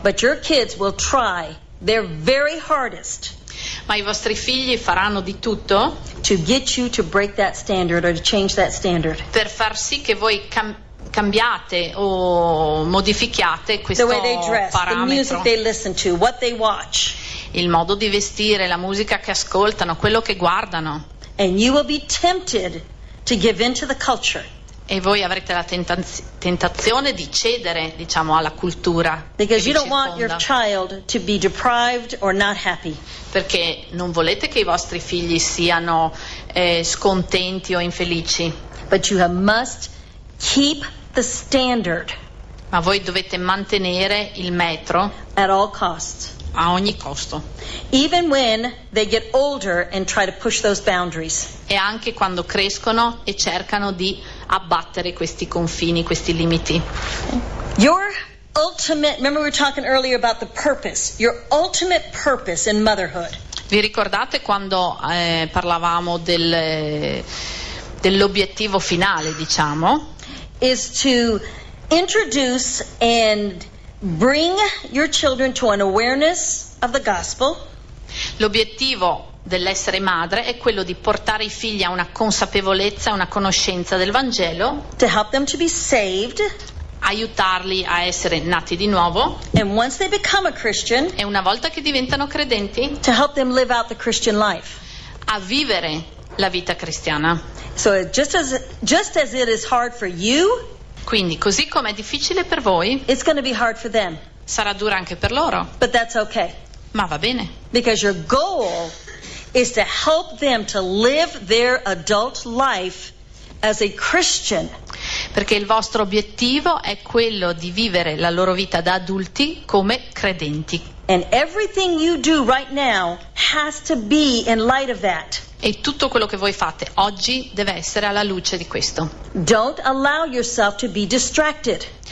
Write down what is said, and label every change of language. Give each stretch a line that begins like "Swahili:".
English: But your kids will try their very hardest.
Italian: Ma i vostri figli faranno di tutto
English: to get you to break that standard or to change that standard.
Italian: Per far sì che voi cambiate o modifichiate questo
English: parametro. The way they dress,
Italian: parametro.
English: The music they listen to, what they watch.
Italian: Il modo di vestire, la musica che ascoltano, quello che guardano.
English: And you will be tempted to give in to the culture.
Italian: E voi avrete la tentazione di cedere, diciamo, alla cultura.
English: Because you don't want your child to be deprived or not happy.
Italian: Perché non volete che i vostri figli siano scontenti o infelici.
English: But you must keep the standard.
Italian: Ma voi dovete mantenere il metro.
English: At all costs.
Italian: A ogni costo.
English: Even when they get older and try to push those boundaries.
Italian: E anche quando crescono e cercano di abbattere questi confini, questi limiti.
English: Your ultimate, remember we were talking earlier about the purpose, your ultimate purpose in motherhood.
Italian: Vi ricordate quando parlavamo dell'obiettivo finale, diciamo?
English: Is to introduce and bring your children to an awareness of the gospel.
Italian: L'obiettivo dell'essere madre è quello di portare i figli a una consapevolezza, a una conoscenza del Vangelo.
English: To help them to be saved.
Italian: Aiutarli a essere nati di nuovo.
English: And once they become a Christian.
Italian: E una volta che diventano credenti.
English: To help them live out the Christian life.
Italian: A vivere la vita cristiana.
English: So just as it is hard for you.
Italian: Quindi, così come è difficile per voi,
English: it's going to be hard for them.
Italian: Sarà dura anche per loro.
English: But that's okay.
Italian: Ma va bene.
English: Because your goal is to help them to live their adult life as a Christian.
Italian: Perché il vostro obiettivo è quello di vivere la loro vita da adulti come credenti.
English: And everything you do right now has to be in light of that.
Italian: E tutto quello che voi fate oggi deve essere alla luce di questo.
English: Don't allow yourself to be distracted.